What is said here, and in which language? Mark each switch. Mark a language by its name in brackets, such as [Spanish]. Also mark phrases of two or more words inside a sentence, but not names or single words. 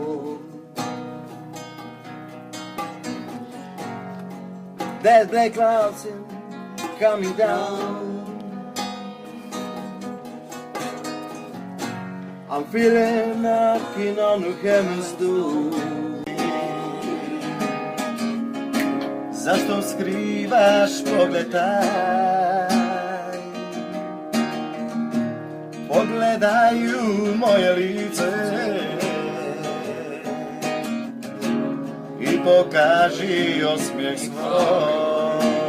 [English] There's black clouds coming down. I'm feeling knocking on the heaven's door. [Croatian] Zašto skrivaš pogled taj? Pogledaj u moje lice i pokaži osmijeh svoj.